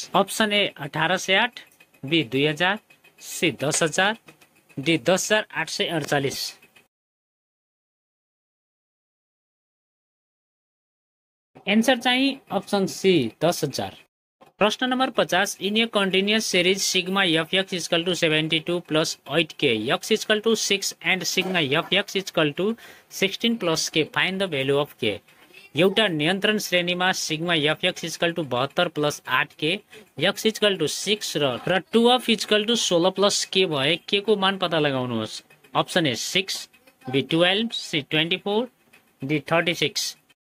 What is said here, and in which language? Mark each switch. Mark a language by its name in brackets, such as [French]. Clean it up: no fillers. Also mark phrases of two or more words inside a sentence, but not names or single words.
[English] Option A 1808, B 2000, C 10,000, D 10,848. answer चाहिँ option C 10,000। प्रश्न number 50, in a continuous series sigma fx equal to 72 plus 8k x equal to 6 and sigma fx equal to 16 plus k find the value of k। [Nepali] एउटा नियन्त्रण श्रेणीमा [English] sigma fx equal to 72 plus 8k x equal to 6 [Nepali] र [English] 2 of equal to 16 plus k [Nepali] भए k को मान पत्ता लगाउनुहोस्। [English] Option A 6, B 12, C 24, D 36.